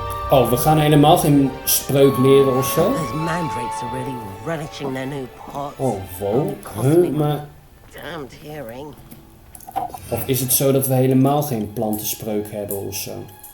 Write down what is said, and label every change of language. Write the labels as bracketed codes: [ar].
[nl] Oh, we gaan helemaal geen spreuk leren of zo? [en] Those mandrakes are really relishing their new pots. Oh, wow. Only cost me [nl] Maar... [en] damned hearing. [nl] Of is het zo dat we helemaal geen plantenspreuk hebben of zo?